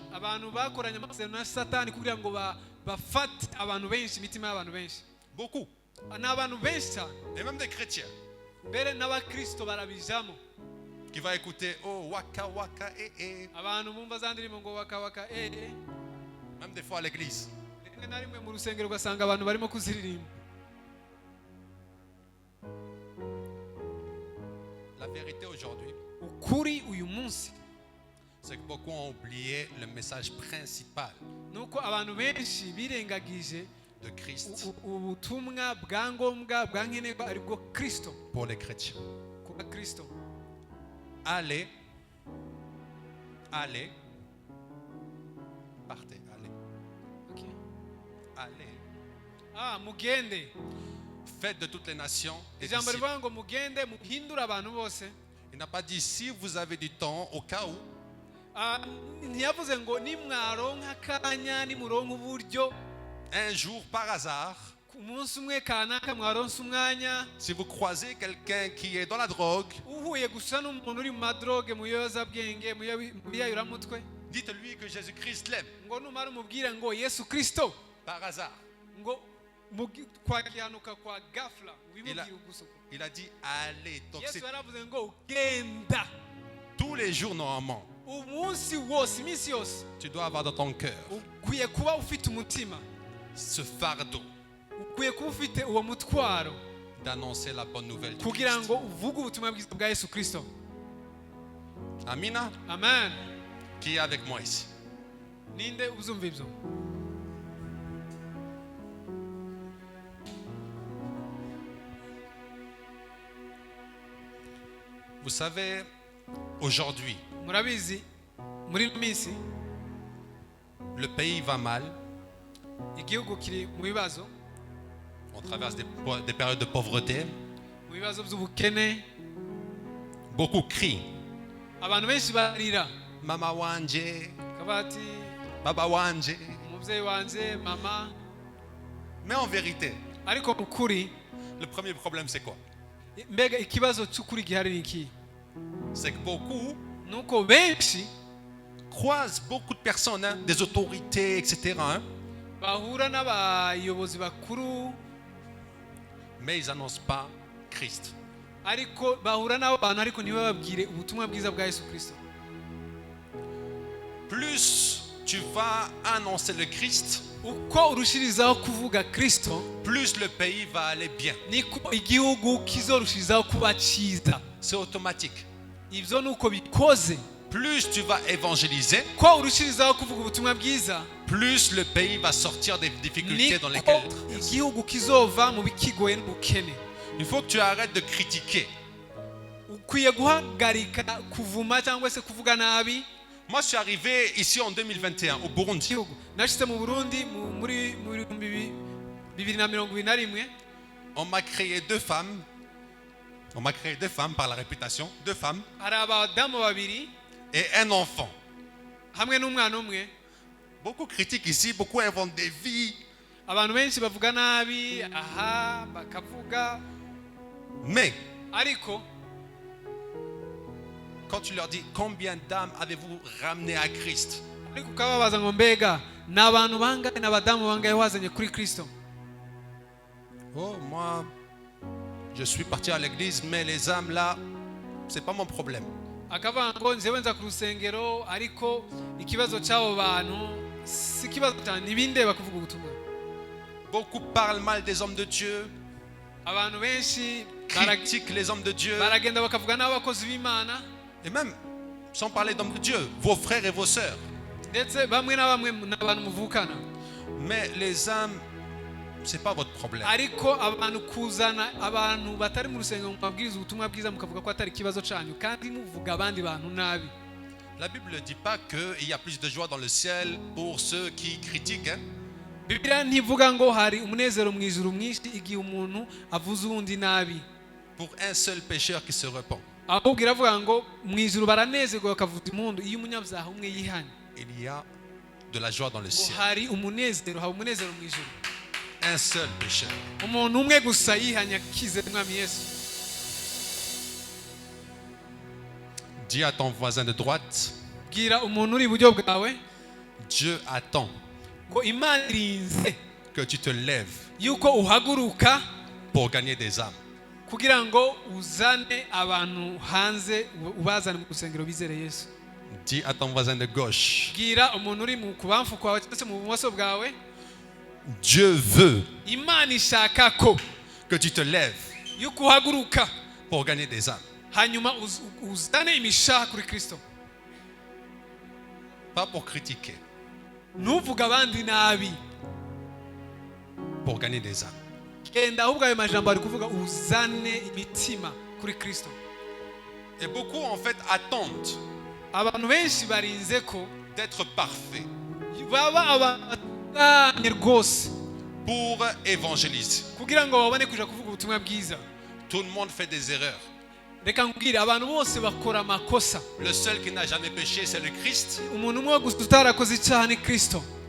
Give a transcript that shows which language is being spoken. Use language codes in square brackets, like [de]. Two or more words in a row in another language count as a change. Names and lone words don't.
[rn] abantu bakoranye amasezerano na satani kugira ngo bafate abantu benshi imitima y'abantu benshi [fr] Beaucoup. [rn] ni abantu benshi cyane [fr] Et même des chrétiens [rn] mbere n'abakristo barabijamo [fr] qui vont écouter oh waka waka [rn] abantu bumva za ndirimbo ngo wakawaka [fr] même des fois à l'église. [rn] rimwe na rimwe mu rusengero ugasanga abantu barimo kuziririmba [fr] La vérité aujourd'hui, [rn] ukuri uyu munsi [fr] c'est que beaucoup ont oublié le message principal [rn] nuko abantu benshi birengagije [fr] de Christ [rn] ubutumwa bwa ngombwa bwa nkenerwa aribwo Kristo [fr] pour les chrétiens. [rn] ku bakristo [fr] Allez, partez, allez. [rn] Mugende [fr] Faites de toutes les nations des [rn] ijambo [fr] disciples. [rn] rivuga ngo mugende muhindure abantu bose [fr] Il n'a pas dit si vous avez du temps au cas où. [rn] ntiyavuze ngo nimwaronka akanya nimuronka uburyo [fr] Un jour par hasard, [rn] ku munsi umwe kanaka mwaronse umwanya [fr] si vous croisez quelqu'un qui est dans la drogue, [rn] uhuye gusa n'umuntu uri mu madroge mu biyozabwenge mu biyayuramutwe [fr] dites-lui que Jésus-Christ l'aime. [rn] ngo numara umubwire ngo Yesu Kristo [fr] Par hasard. [rn] ngo kwakihanuka [sw] kwa gafla [rn] ubimubwire gusa [fr] Il a dit allez. Donc [rn] Yesu [fr] c'est [rn] yaravuze ngo genda [fr] tous les jours normalement. [rn] umunsi wose iminsi yose [fr] Tu dois avoir dans ton cœur [rn] ukwiye kuba ufite umutima [fr] ce fardeau [rn] ukwiye kuba ufite uwo mutwaro [fr] d'annoncer la bonne nouvelle du [rn] kugira [fr] Christ. [rn] ngo uvuge ubutumwa bwiza bwa Yesu Kristo. Amina. [fr] Amen. Qui est avec moi ici? [rn] Ninde uzumva ibyo? [fr] Vous savez, aujourd'hui, [rn] Murabizi muri ino minsi [fr] le pays va mal. [rn] igihugu kiri mu bibazo, [fr] On traverse des périodes de pauvreté. [rn] mu bibazo by'ubukene. [fr] Beaucoup crient. [rn] Abantu benshi barira. Mama wanje, Kabati, baba wanje. umubyeyi wanje, mama. [fr] Mais en vérité, [rn] Ariko ukuri, [fr] le premier problème c'est quoi? [rn] mbega ikibazo cy'ukuri gihari ni iki? [fr] C'est que beaucoup [rn] Nuko benshi [fr] croisent beaucoup de personnes, hein, des autorités, etc. hein, [rn] bahura n'abayobozi bakuru, [fr] mais ils n'annoncent pas Christ. [rn] ariko bahura n'abo bantu ariko ntibababwire ubutumwa bwiza bwa Yesu Kristo. [fr] Plus tu vas annoncer le Christ, [rn] Uko urushirizaho kuvuga Kristo, [fr] plus le pays va aller bien. [rn] niko igihugu kizorushirizaho kuba cyiza. [fr] C'est automatique. [rn] Ibyo nuko bikoze. [fr] plus tu vas évangéliser, [rn] ko urushirizaho kuvuga ubutumwa bwiza [fr] plus le pays va sortir des difficultés dans [rn] niko [fr] lesquelles... [rn] igihugu kizova mu bikigoye n'ubukene. [fr] Il faut que tu arrêtes de critiquer. [rn] Ukwiye guhagarika kuvuma cyangwa se kuvuga nabi. [fr] Moi, je suis arrivé ici en 2021 au Burundi. [rn] Nashitse mu Burundi muri 2021. [fr] On m'a créé deux femmes. On m'a créé deux femmes par la réputation. Deux femmes [rn] Hari abadamu babiri [fr] et un enfant. [rn] hamwe n'umwana umwe. [fr] Beaucoup critiquent ici, beaucoup inventent des vies. [rn] Abantu benshi bavuga nabi, aha bakavuga. [fr] Mais [rn] Ariko [fr] quand tu leur dis combien d'âmes avez-vous ramené à Christ, [rn] ariko ukababaza ngo mbega ni abantu bangahe n'abadamu bangahe wazanye kuri Kristo? [fr] oh, moi, je suis parti à l'église, mais les âmes là, c'est pas mon problème. [rn] Akavuga ngo njyewe nza ku rusengero ariko ikibazo cy'abo bantu si ikibazo cyane, ntibindeba kuvuga ubutumwa. [fr] Beaucoup parlent mal des hommes de Dieu, [rn] Abantu benshi [fr] critiquent les hommes de Dieu, [rn] baragenda bakavuga n'abakozi b'Imana, [fr] et même, sans parler d'hommes de Dieu, vos frères et vos sœurs. [rn] ndetse bamwe na bamwe n'abantu muvukana. [fr] Mais les âmes, c'est pas votre problème. [rn] Ariko abantu kuzana abantu batari mu rusengero mubabwiriza ubutumwa bwiza mukavuga ko atari ikibazo cyanyu kandi muvuga abandi bantu nabi. [fr] La Bible ne dit pas qu'il y a plus de joie dans le ciel pour ceux qui critiquent. Hein? [rn] Bibiliya ntivuga ngo hari umunezero mu ijuru mwinshi igihe umuntu avuze uwundi nabi. [fr] Pour un seul pécheur qui se repent. [rn] Ahubwo iravuga ngo mu ijuru baranezerwa bakavuza impundu iyo umunyabyaha umwe yihanye. [fr] Il y a de la joie dans le [rn] Ngo [fr] ciel. [rn] hari umunezero, hari umunezero mu ijuru. [fr] Un seul pécheur. [rn] Umuntu umwe gusa yihanye akize Mwami Yesu. [fr] Dis à ton voisin de droite, [rn] Bwira umuntu uri iburyo bwawe [fr] Dieu attend [rn] ko Imana irinze [fr] que tu te lèves [rn] yuko uhaguruka [fr] pour gagner des âmes. [rn] kugira ngo uzane abantu hanze, ubazane mu rusengero bizere Yesu. [fr] Dis à ton voisin de gauche, [rn] Bwira umuntu uri mu kubamfu kwawe cyangwa se mu bumoso bwawe, [fr] Dieu veut [rn] Imana ishaka ko [fr] que tu te lèves [rn] yuko uhaguruka [fr] pour gagner des âmes. [rn] hanyuma uzane imishaha kuri Kristo. [fr] Pas pour critiquer, [rn] Ntuvuga abandi nabi, [fr] pour gagner des âmes. [rn] genda ahubwo ayo majambo ari kuvuga uzane imitima kuri Kristo. [fr] Et beaucoup en fait attendent [rn] Abantu benshi barinze ko [fr] d'être parfaits [rn] baba abatunganye rwose [fr] pour évangéliser. [rn] kugira ngo babone kuja kuvuga ubutumwa bwiza. [fr] Tout le monde fait des erreurs. [rn] Reka nkubwire, abantu bose bakora amakosa. [fr] Le seul qui n'a jamais péché, c'est le Christ. [rn] Umuntu umwe gusa utarakoze icyaha ni Kristo.